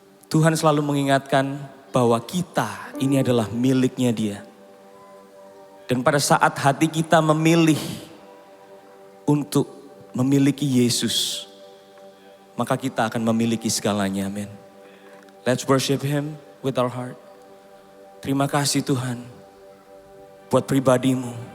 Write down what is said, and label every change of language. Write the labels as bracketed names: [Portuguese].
[Indonesian] Tuhan selalu mengingatkan bahwa kita ini adalah miliknya Dia. Dan pada saat hati kita memilih untuk memiliki Yesus, maka kita akan memiliki segalanya. Amin. [English] Let's worship Him with our heart. [Indonesian] Terima kasih Tuhan buat pribadimu.